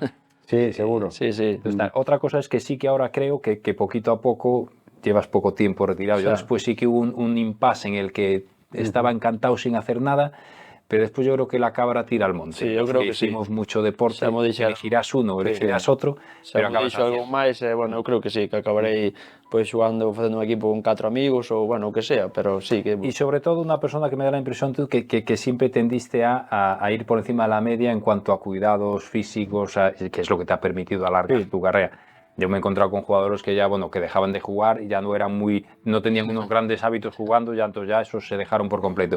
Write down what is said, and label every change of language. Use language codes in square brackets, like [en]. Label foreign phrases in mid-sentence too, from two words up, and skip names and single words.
[es] sí, seguro. Sí. Entonces, otra cosa es que sí que ahora creo que poquito a poco llevas poco tiempo retirado. Yo después sí que hubo un impasse en el que estaba encantado sin hacer nada, pero después yo creo que la cabra tira al monte. Sí, yo creo que hicimos mucho deporte, elegirás uno [gl] ou elegirás outro, [es] pero acabas [gl] algo máis, bueno, eu creo que sí, que acabarei pois xogando, facendo un equipo con 4 amigos ou, bueno, o que sea, [es] pero sí que... Y sobre todo una persona que me da la impresión que siempre tendiste a ir por encima de la media en cuanto a cuidados físicos, que es lo que te ha permitido alargar tu carrera. Yo me he encontrado con jugadores que ya, bueno, que dejaban de jugar y ya no tenían unos grandes hábitos jugando, entonces ya esos se dejaron por completo.